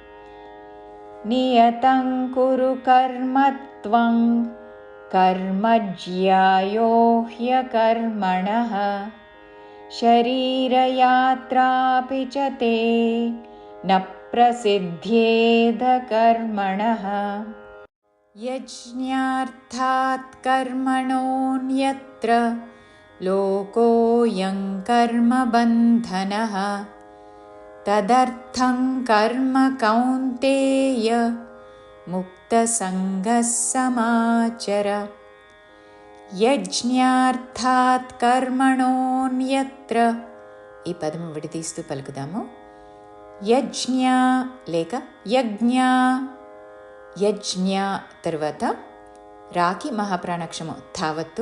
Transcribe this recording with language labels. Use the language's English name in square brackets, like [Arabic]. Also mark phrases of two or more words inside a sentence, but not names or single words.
[Sanskrit] నియతం కురు కర్మత్వం కర్మజ్యాయో హ్యకర్మణః శరీరయాత్రాపి చ తే న ప్రసిద్ధ్యేద కర్మణః. యజ్ఞార్థాత్ కర్మణోన్యత్ర లోకోయం కర్మబంధనః तदर्थं कर्म कौन्तेय मुक्तसङ्गः समाचर। యజ్ఞార్థాత్ కర్మణోన్యత్ర. [Telugu] ఈ పదము విడదీస్తూ పలుకుదాము. యజ్ఞ లేక యజ్ఞ. యజ్ఞ తరువాత రాకి మహాప్రాణాక్షము ధావత్తు.